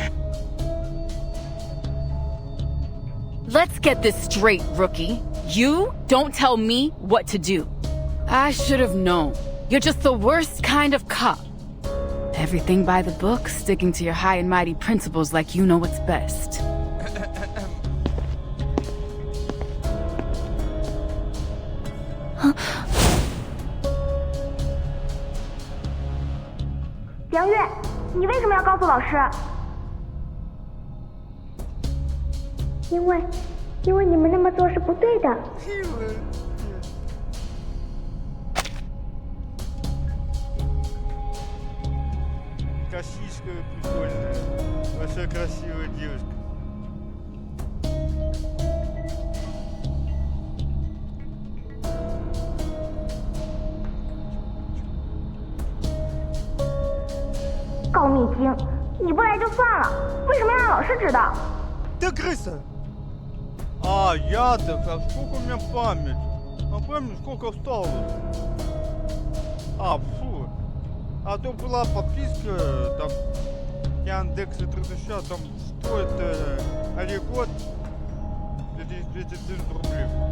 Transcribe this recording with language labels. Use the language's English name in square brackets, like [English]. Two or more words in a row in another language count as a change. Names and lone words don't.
[English] Let's get this straight, rookie. You don't tell me what to do. I should have known. You're just the worst kind of cop. Everything by the book, sticking to your high and mighty principles like you know what's best. [Chinese] 梁月，你为什么要告诉老师？因为你们那么做是不对的。 [Russian] Косичка прикольная. Вообще красивая девушка. [Chinese] « 告密精，你不来就算了，为什么要让老师知道？ [Russian] Ты крыса! А, я-то, а сколько у меня память? А память сколько осталось? А, фу. А то была подписка, там, Яндекс и 3000, там стоит год 2000 рублей.